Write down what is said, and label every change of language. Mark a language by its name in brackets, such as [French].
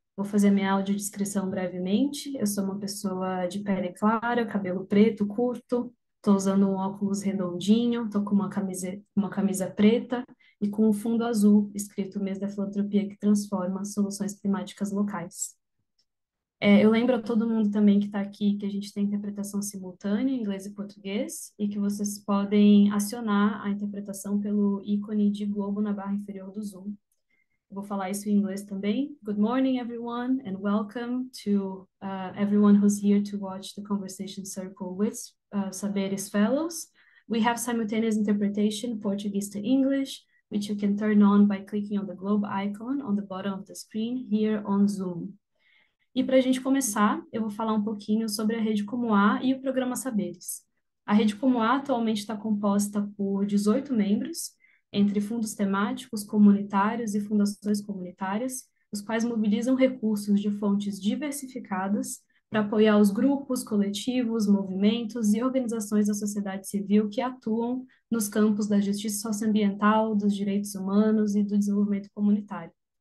[Portuguese] Vou fazer minha audiodescrição brevemente. Eu sou uma pessoa de pele clara, cabelo preto, curto, estou usando um óculos redondinho, estou com uma camisa preta e com um fundo azul, escrito Mês da Filantropia que Transforma Soluções Climáticas Locais. Eu lembro a todo mundo também que está aqui que a gente tem interpretação simultânea em inglês e português e que vocês podem acionar a interpretação pelo ícone de globo na barra inferior do Zoom. Eu vou falar isso em inglês também. [English] Good morning, everyone, and welcome to everyone who's here to watch the conversation circle with Saberes Fellows. We have simultaneous interpretation Portuguese to English, which you can turn on by clicking on the globe icon on the bottom of the screen here on Zoom. [Portuguese] E para a gente começar, eu vou falar um pouquinho sobre a Rede Como A e o programa Saberes. A Rede Como A atualmente está composta por 18 membros, entre fundos temáticos, comunitários e fundações comunitárias, os quais mobilizam recursos de fontes diversificadas para apoiar os grupos, coletivos, movimentos e organizações da sociedade civil que atuam nos campos da justiça socioambiental, dos direitos humanos e do desenvolvimento comunitário.